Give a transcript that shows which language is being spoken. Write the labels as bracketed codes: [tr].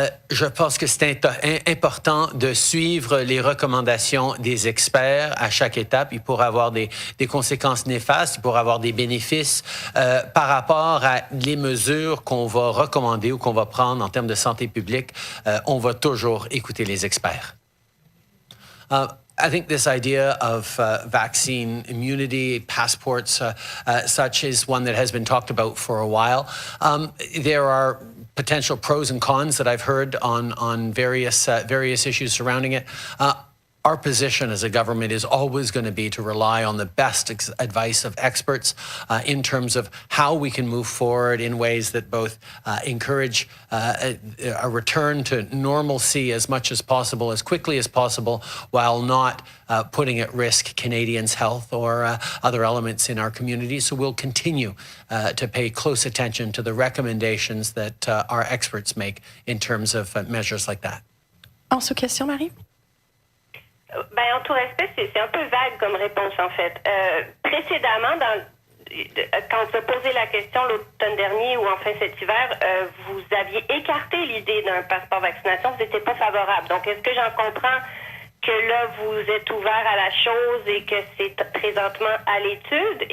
[fr] Je pense que c'est important de suivre les recommandations des experts à chaque étape. Il pourrait avoir des conséquences néfastes, il pourrait avoir des bénéfices par rapport à les mesures qu'on va recommander ou qu'on va prendre en termes de santé publique. On va toujours écouter les experts. [en] I think this idea of vaccine immunity, passports, such is one that has been talked about for a while. There are potential pros and cons that I've heard on various issues surrounding it. Our position as a government is always going to be to rely on the best advice of experts in terms of how we can move forward in ways that both encourage a return to normalcy as much as possible, as quickly as possible, while not putting at risk Canadians' health or other elements in our community. So we'll continue to pay close attention to the recommendations that our experts make in terms of measures like that. [fr] En sous-question, Marie? En tout respect, c'est un peu vague comme réponse, en fait. Précédemment, quand on s'est posé la question l'automne dernier ou enfin cet hiver, vous aviez écarté l'idée d'un passeport vaccination, vous n'étiez pas favorable. Donc, est-ce que j'en comprends que là, vous êtes ouvert à la chose et que c'est présentement à l'étude?